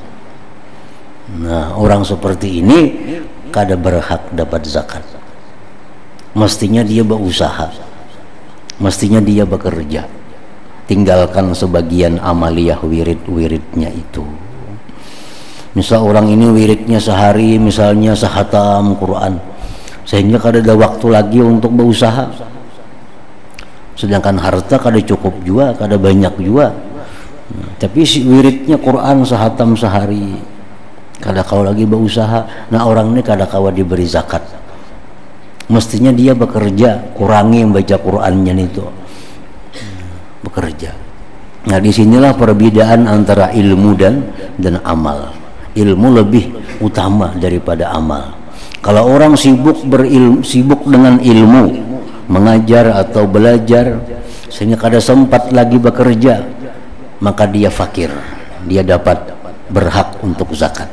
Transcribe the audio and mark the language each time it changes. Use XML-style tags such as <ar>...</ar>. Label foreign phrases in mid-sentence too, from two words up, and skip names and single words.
<id>Nah, orang seperti ini kada berhak dapat zakat. Mestinya dia berusaha, mestinya dia bekerja, tinggalkan sebagian amaliyah wirid-wiridnya itu. Misal orang ini wiridnya sehari misalnya sehatam Quran, sehingga kada ada waktu lagi untuk berusaha, sedangkan harta kada cukup juga, kada banyak juga. Tapi si wiridnya Quran sehatam sehari,</id> <bjn>kada kawa</bjn> <id>lagi berusaha. Nah, orang ini</id> <bjn>kada kawa</bjn> <id>diberi zakat. Mestinya dia bekerja, kurangi membaca Qurannya itu, bekerja. Nah, disinilah perbedaan antara ilmu dan amal. Ilmu lebih utama daripada amal. Kalau orang sibuk dengan ilmu, mengajar atau belajar sehingga kada sempat lagi bekerja, maka dia fakir, dia dapat berhak untuk zakat.</id>